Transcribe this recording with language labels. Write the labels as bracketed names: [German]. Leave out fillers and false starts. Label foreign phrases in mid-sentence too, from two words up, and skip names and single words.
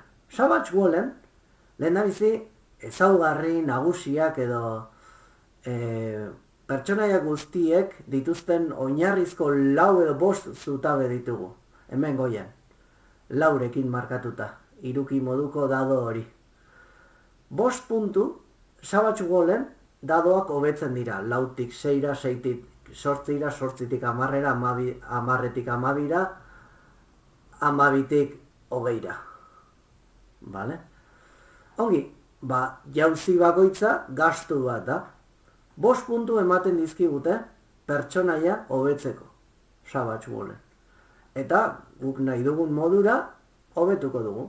[Basque] Savage Worlden, lehendabizi ezaugarri nagusiak edo pertsonaia guztiek dituzten oinarrizko 4 edo 5 zutabe ditugu. Hemen goian. 4rekin markatuta. 3 moduko dado hori. 5 puntu, Savage Worlden dadoak hobetzen dira. 4tik 6ra, 6tik 8ra, 8tik 10ra, 10tik 12ra, 12tik 20ra. Vale? Ongi, jauzi bakoitza gastu bat da. 5 puntu ematen dizkigute pertsonaia hobetzeko, Savage Worlden. Eta guk nahi dugun modura hobetuko dugu.